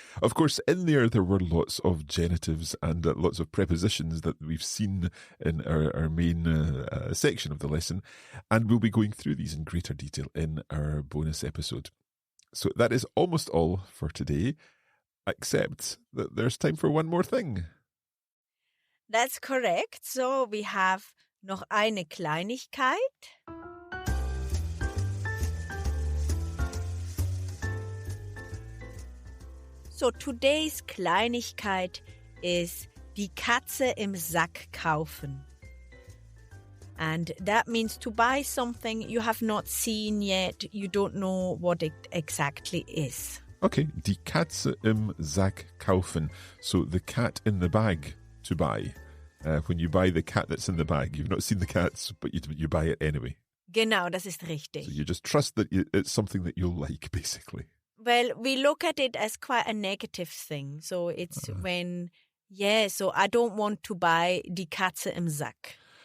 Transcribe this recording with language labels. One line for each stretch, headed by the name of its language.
English: Of course, in there were lots of genitives and lots of prepositions that we've seen in our main section of the lesson, and we'll be going through these in greater detail in our bonus episode. So that is almost all for today, except that there's time for one more thing. That's correct. So we have
German: noch eine Kleinigkeit.
English: So today's Kleinigkeit is
German: die Katze im Sack kaufen.
English: And that means to buy something you have not seen yet, you don't know what it exactly is. Okay,
German: die Katze im Sack kaufen.
English: So the cat in the bag to buy. When you buy the cat that's in the bag, you've not seen the cats, but you buy it anyway.
German: Genau, das ist richtig.
English: So you just trust that it's something that you'll like, basically. Well, we look at it as quite a negative thing. So it's so I don't want to buy
German: die Katze im Sack.